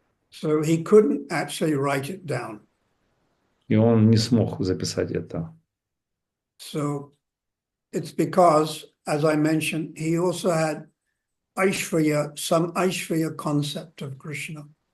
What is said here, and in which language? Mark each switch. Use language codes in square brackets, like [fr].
[en] So he couldn't actually write it down. [ru] И он не смог записать это. [en] So it's because, as I mentioned, he also had Aishvarya, some Aishvarya concept of Krishna.